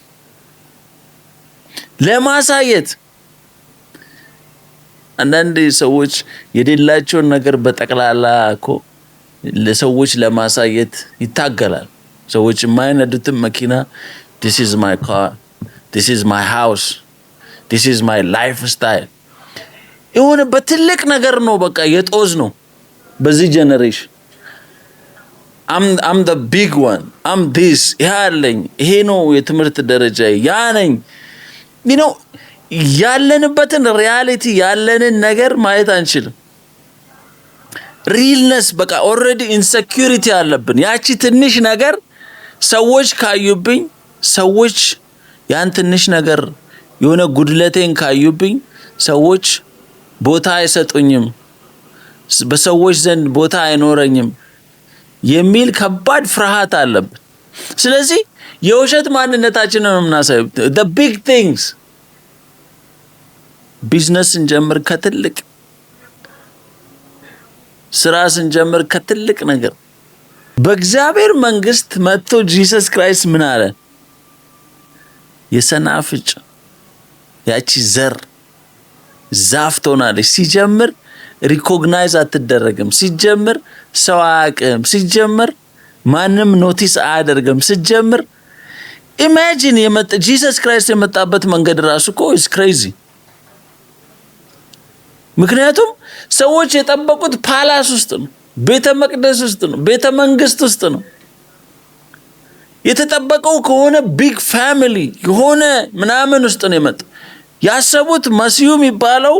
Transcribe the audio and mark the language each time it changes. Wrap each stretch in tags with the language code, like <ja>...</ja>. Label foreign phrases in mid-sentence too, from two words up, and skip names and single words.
<am>ለማሳየት። አንዳንድ ሰዎች የሌላቸውን ነገር በጠቅላላ እኮ ለሰዎች ለማሳየት ይታገላል። ሰዎች የማይነዱትን መኪና</am> <en>this is my car, this is my house, this is my lifestyle</en> <am>የሆነ በትልቅ ነገር ነው በቃ የጦዝ ነው በዚህ ጀነሬሽን።</am> <en>I'm the big one, I'm this</en> <am>ያለኝ ይሄ ነው የትምህርት ደረጃ ያ ነኝ። ያለንበትን ሪያሊቲ ያለንን ነገር ማየት አንችልም። ሪልነስ በቃ</am> <en>already insecurity</en> <am>አለብን። ያቺ ትንሽ ነገር ሰዎች ካዩብኝ፣ ሰዎች ያን ትንሽ ነገር የሆነ ጉድለቴን ካዩብኝ ሰዎች ቦታ አይሰጡኝም፣ በሰዎች ዘንድ ቦታ አይኖረኝም የሚል ከባድ ፍርሃት አለብን። ስለዚህ የውሸት ማንነታችንን ነው የምናሳየው።</am> <en>the big things</en> <am>ቢዝነስ ስንጀምር ከትልቅ ስራ ስንጀምር ከትልቅ ነገር። በእግዚአብሔር መንግስት መጥቶ ጂሰስ ክራይስት ምን አለ? የሰናፍጭ ያቺ ዘር ዛፍ ትሆናለች። ሲጀምር ሪኮግናይዝ አትደረግም። ሲጀምር ሰው አያውቅም። ሲጀምር ማንም ኖቲስ አያደርግም። ሲጀምር ኢማጂን ጂሰስ ክራይስት የመጣበት መንገድ ራሱ እኮ</am> <en>is crazy።</en> <am>ምክንያቱም ሰዎች የጠበቁት ፓላስ ውስጥ ነው፣ ቤተ መቅደስ ውስጥ ነው፣ ቤተ መንግስት ውስጥ ነው። የተጠበቀው ከሆነ</am> <en>big family</en> <am>የሆነ ምናምን ውስጥ ነው የመጣው። ያሰቡት መሲሁ የሚባለው</am>